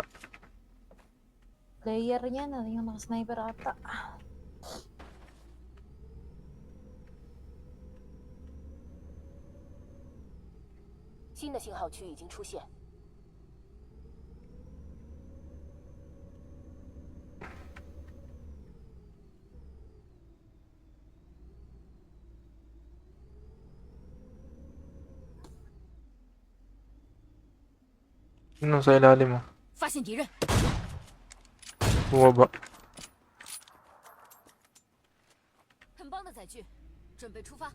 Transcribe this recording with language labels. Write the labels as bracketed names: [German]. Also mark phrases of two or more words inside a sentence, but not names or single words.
[Filipino] Player niya na yung naka-sniper ata. [Chinese] 新的信号区已经出现。 [Filipino] Ano sa ilalim mo? [Chinese] 发现敌人， [Filipino] Bumaba. [Chinese] 很棒的载具，准备出发。